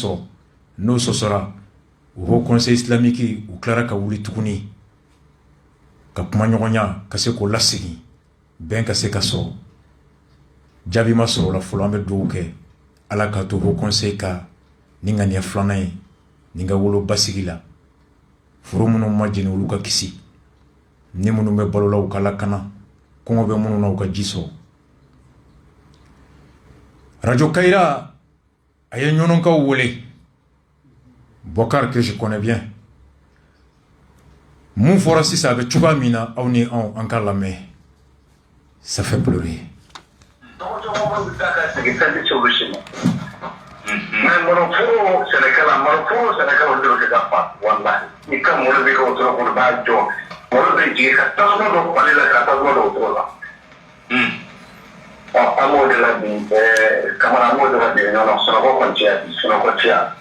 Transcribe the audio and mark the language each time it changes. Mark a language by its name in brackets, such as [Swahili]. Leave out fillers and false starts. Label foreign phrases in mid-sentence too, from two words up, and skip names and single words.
[Bambara] sɔrɔ n'o sɔsɔra o [French] conseil islamique [Bambara] u tilara ka wuli tuguni ka kuma ɲɔgɔnya ka se k'o lasegin bɛn ka se ka sɔrɔ jaabi ma sɔrɔ o la fɔlɔ an bɛ dugawu kɛ ala ka to o conseil ka ni ŋaniya filanan ye ni ka wolo basigi la foro minnu ma jeni olu ka kisi ni minnu bɛ balo la u ka lakana kɔngɔ bɛ minnu na u ka ji sɔrɔ radio Kayira a ye ɲɔnɔnkaw wele Bokar [French] que je connais bien [Bambara] mun fɔra sisan a bɛ cogoya min na aw ni anw an ka lamɛn [French] ça fait pleurer [Bambara] mais monoforo Sénégal dɔw de ka fa wallahi ni ka mɔlɔ bɛ ka o tɔrɔ kɔnɔ b'a jɔ mɔlɔ bɛ jigin ka tasuma dɔ pale la ka tasuma dɔ tɔrɔ la an b'o de la bi kamara an b'o de la bi ɲɔgɔn sunɔgɔ kɔni cɛya bi sunɔgɔ cɛya